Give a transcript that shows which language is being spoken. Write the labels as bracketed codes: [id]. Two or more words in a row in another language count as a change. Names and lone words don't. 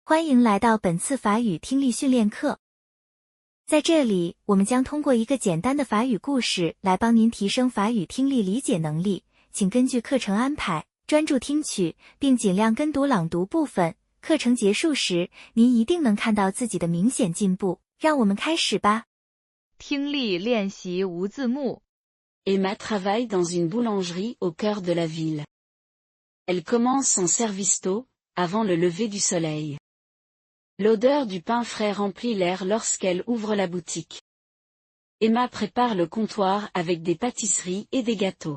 [zh] 欢迎来到本次法语听力训练课。在这里，我们将通过一个简单的法语故事来帮您提升法语听力理解能力，请根据课程安排，专注听取，并尽量跟读朗读部分。课程结束时，您一定能看到自己的明显进步。让我们开始吧。听力练习无字幕。 [fr] Emma travaille dans une boulangerie au cœur de la ville. Elle commence son service tôt, avant le lever du soleil. L'odeur du pain frais remplit l'air lorsqu'elle ouvre la boutique. Emma prépare le comptoir avec des pâtisseries et des gâteaux.